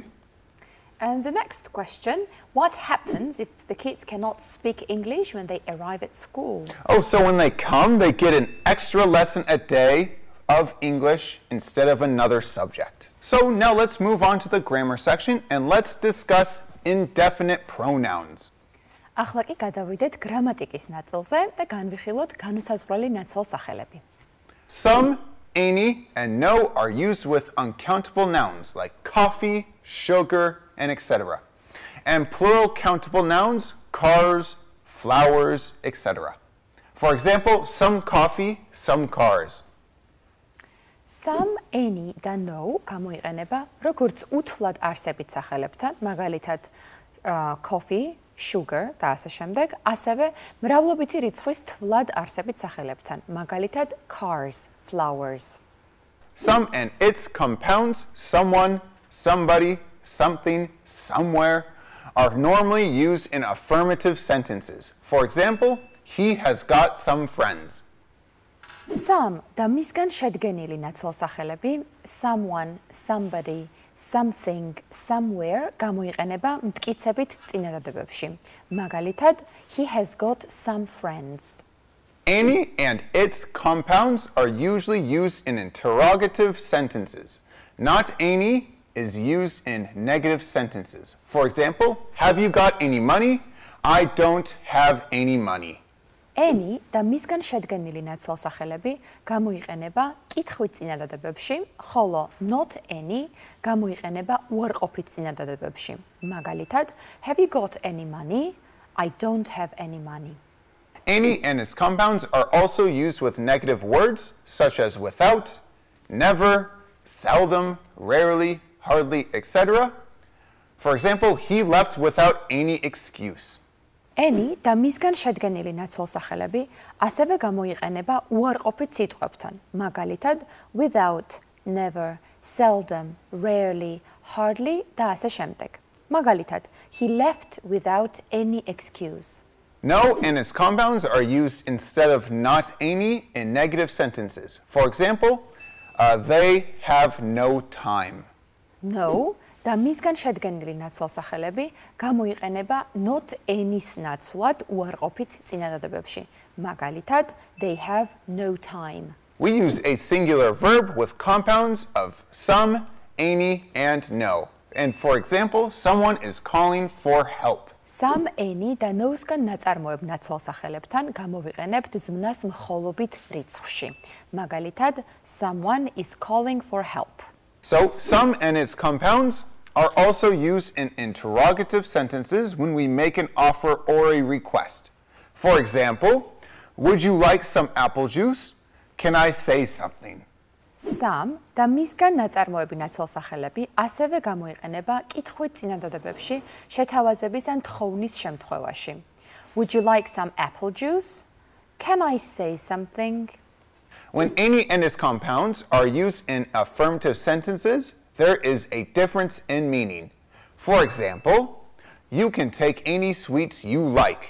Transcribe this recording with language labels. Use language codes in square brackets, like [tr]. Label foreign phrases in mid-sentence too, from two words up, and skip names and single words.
[en] And the next question, what happens if the kids cannot speak English when they arrive at school? Oh, so when they come, they get an extra lesson a day of English instead of another subject. So now let's move on to the grammar section and let's discuss indefinite pronouns. [ka] ახლა კი გადავიდეთ გრამატიკის ნაწილზე და განვიხილოთ განუსაზღვრელი ნაცვალსახელები. [en] Some, any, and no are used with uncountable nouns like coffee, sugar, and etc. And plural countable nouns, cars, flowers, etc. For example, some coffee, some cars. Some, any [ka] და no გამოიყენება როგორც უთვლად არსებით სახელებთან, მაგალითად [en] coffee, sugar [ka] და ასე შემდეგ, ასევე მრავლობითი რიცხვის თვლად არსებით სახელებთან, მაგალითად [en] cars, flowers. Some and its compounds, someone, somebody, something, somewhere, are normally used in affirmative sentences. For example, he has got some friends. [ka] Some და მისგან შედგენილი ნაცვალსახელები, [en] someone, somebody, something, somewhere [ka] გამოიყენება მტკიცებით წინადადებებში. მაგალითად, [en] he has got some friends. Any and its compounds are usually used in interrogative sentences. Not any is used in negative sentences. For example, have you got any money? I don't have any money. [ka] Any და მისგან შედგენილი ნაცვალსახელები გამოიყენება კითხვით წინადადებებში, ხოლო [en] not any [ka] გამოიყენება უარყოფით წინადადებებში. მაგალითად, [en] have you got any money? I don't have any money. Any and its compounds are also used with negative words such as without, never, seldom, rarely, hardly, etc. For example, he left without any excuse. [ka] Any და მისგან შედგენილი ნაცვალსახელები ასევე გამოიყენება უარყოფით სიტყვებთან. მაგალითად, [en] without, never, seldom, rarely, hardly [ka] და ასე შემდეგ. მაგალითად, [en] he left without any excuse. No and its compounds are used instead of not any in negative sentences. For example, they have no time. [ka] No და მისგან შედგენილი ნაცვალსახელები გამოიყენება [en] not any-ს [ka] ნაცვლად უარყოფით წინადადებებში. მაგალითად, [en] they have no time. We use a singular verb with compounds of some, any, and no. And for example, someone is calling for help. Some, any [ka] და no-სგან ნაწარმოებ ნაცვალსახელებთან გამოვიყენებთ ზმნას მხოლობით რიცხვში. მაგალითად, [en] someone is calling for help. So, some and its compounds are also used in interrogative sentences when we make an offer or a request. For example, would you like some apple juice? Can I say something? [ka] Some და მისგან ნაწარმოები ნაცვალსახელები ასევე გამოიყენება კითხვით წინადადებებში შეთავაზების ან თხოვნის შემთხვევაში. [en] Would you like some apple juice? Can I say something? When any and its compounds are used in affirmative sentences, there is a difference in meaning. For example, you can take any sweets you like.